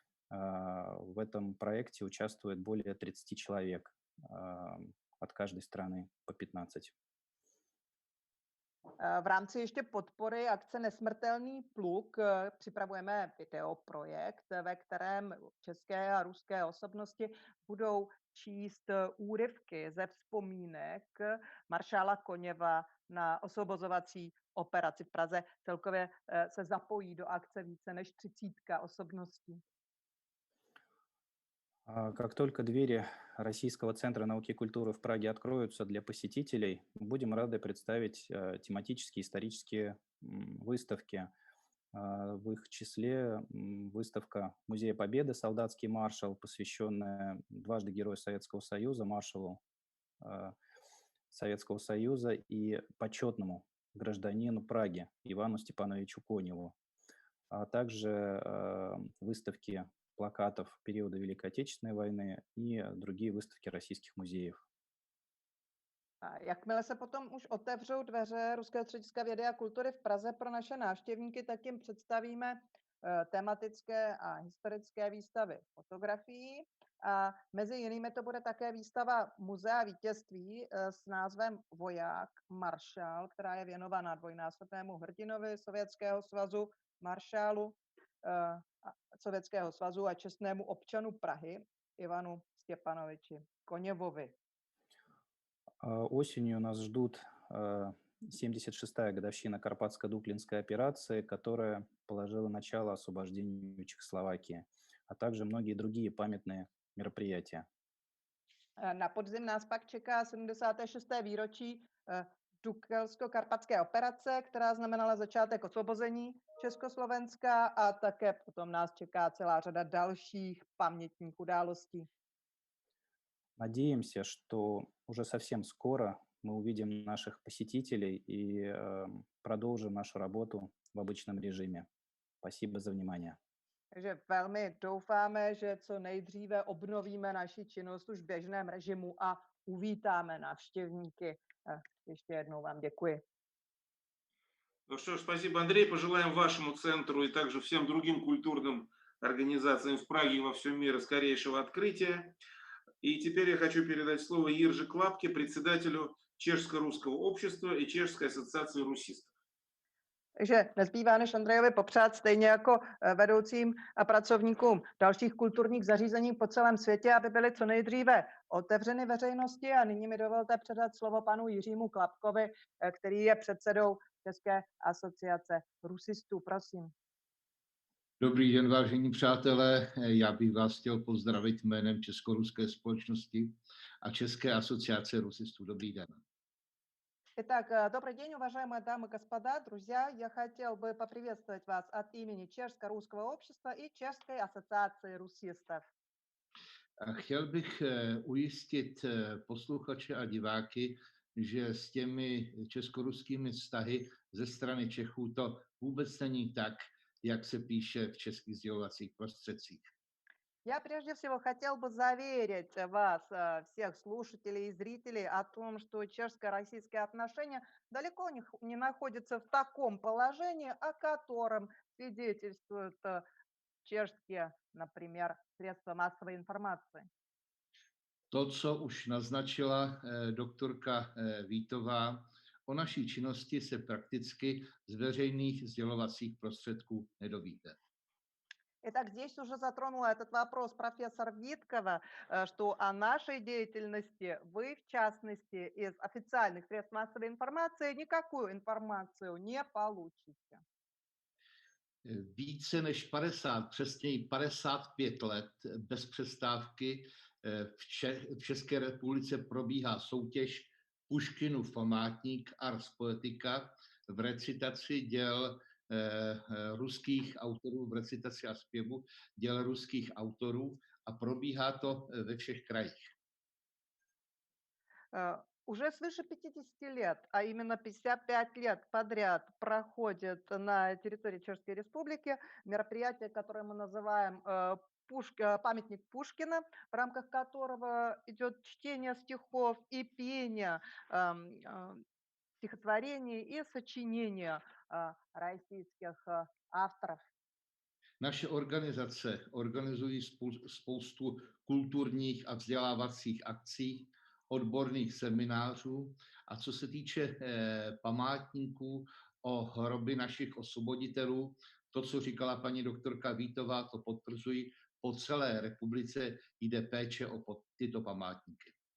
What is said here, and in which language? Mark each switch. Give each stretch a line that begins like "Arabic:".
Russian: В этом проекте участвует более 30 человек от каждой страны по 15.
Czech: V rámci ještě podpory akce Nesmrtelný pluk připravujeme videoprojekt, ve kterém české a ruské osobnosti budou číst úryvky ze vzpomínek maršála Koněva na osvobozovací operaci v Praze. Celkově se zapojí do akce více než 30 osobností.
Russian: Как только двери Российского центра науки и культуры в Праге откроются для посетителей, будем рады представить тематические исторические выставки В их числе выставка Музея Победы «Солдатский маршал», посвященная дважды Герою Советского Союза, маршалу э, Советского Союза и почетному гражданину Праги Ивану Степановичу Коневу, а также выставки плакатов периода Великой Отечественной войны и другие выставки российских музеев.
Czech: A jakmile se potom už otevřou dveře Ruského střediska vědy a kultury v Praze pro naše návštěvníky, tak jim představíme tematické a historické výstavy fotografií. A mezi jinými to bude také výstava Muzea vítězství s názvem Voják, maršál, která je věnována dvojnásobnému hrdinovi Sovětského svazu, maršálu Sovětského svazu a čestnému občanu Prahy Ivanu Stěpanoviči Koněvovi.
Russian: Осенью нас ждут 76-я годовщина Карпатско-Дуклинской операции, которая положила начало освобождению Чехословакии, а также многие другие памятные мероприятия.
Czech: Na podzim nás pak čeká 76. výročí Dukelsko-karpatské operace, která znamenala začátek osvobození Československa, a také potom nás čeká celá řada dalších pamětních událostí.
Russian: Надеемся, что уже совсем скоро мы увидим наших посетителей и продолжим нашу работу в обычном режиме. Спасибо за внимание.
Czech: Takže velmi doufáme, že co nejdříve obnovíme naši činnost už v běžném režimu a uvítáme návštěvníky. Ještě jednou vám děkuji.
Russian: Ну что ж, спасибо, Андрей. Пожелаем вашему центру и также всем другим культурным организациям в Праге и во всем мире скорейшего открытия. И теперь я хочу передать слово Ирже Клапке, председателю Чешско-русского общества и Чешской ассоциации русистов.
Czech: Takže nezbývá než Andrejovi popřát stejně jako vedoucím a pracovníkům dalších kulturních zařízení po celém světě, aby byly co nejdříve otevřeny veřejnosti. A nyní mi dovolte předat slovo panu Jiřímu Klapkovi, který je předsedou České asociace rusistů. Prosím. Dobrý den, vážení přátelé. Já bych vás chtěl pozdravit jménem Česko-ruské společnosti a České asociace rusistů. Dobrý den.
Russian: Итак, добрый день, уважаемые дамы и господа, друзья. Я хотел бы поприветствовать вас от имени Чешско-русского общества и Чешской ассоциации русистов.
Czech: Chtěl bych ujistit posluchače a diváky, že s těmi česko-ruskými vztahy ze strany Čechů to vůbec není tak, jak se píše v českých sdělovacích prostředcích.
Russian: Я прежде всего хотел бы заверить вас, всех слушателей и зрителей, о том, что чешско-российские отношения далеко не находятся в таком положении, о котором свидетельствуют чешские, например, средства массовой информации.
Czech: To, co už naznačila doktorka Vítová, o naší činnosti se prakticky z veřejných sdělovacích prostředků nedovíte.
Russian: Итак, здесь уже затронула этот вопрос профессор Виткова, что о нашей деятельности вы, в частности, из официальных средств массовой информации никакую информацию не получите.
Czech: Více než 50, přesněji 55 let bez přestávky v České republice probíhá soutěž Puškinův památník Ars Poetica v recitaci děl ruských autorů, v recitaci a zpěvu děl ruských autorů, a probíhá to ve všech krajích.
Russian: Уже свыше 50 лет, а именно 55 лет подряд проходит на территории Чешской Республики мероприятие, которое мы называем памятник Пушкина, в рамках которого идет чтение стихов и пение стихотворений и сочинения российских авторов.
Czech: Naše organizace organizují spoustu kulturních a vzdělávacích akcí, odborných seminářů, a co se týče památníků o hroby našich osvoboditelů, to, co říkala paní doktorka Vítová, to potvrzují, po celé republice jde péče o tyto památníky.